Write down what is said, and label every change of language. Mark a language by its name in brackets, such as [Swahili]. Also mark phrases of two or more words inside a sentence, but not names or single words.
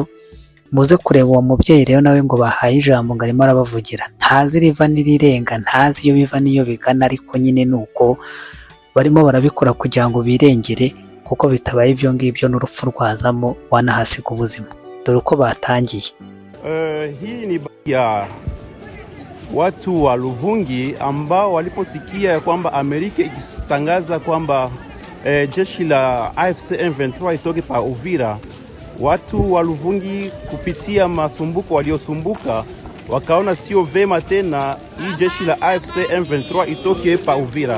[Kinyarwanda] Muze kureba uwo mubyeyi rero nawe ngo bahaye ijambo ngo arimo arabavugira, ntazi riva n'irirenga, ntazi iyo biva n'iyo bigana, ariko nyine nuko barimo barabikora kugira ngo birengere, kuko bitabaye ibyo ngibyo n'urupfu rwazamo wanahasiga ubuzima. Dore uko batangiye. [Swahili] Hii ni ya watu wa Ruvungi ambao waliposikia ya kwamba Amerika ikitangaza kwamba jeshi la AFC M23 itoke pa Uvira. Watu wa Ruvungi kupitia masumbuko waliosumbuka wakaona sio vema tena hii jeshi la AFC M23 itoke pa Uvira.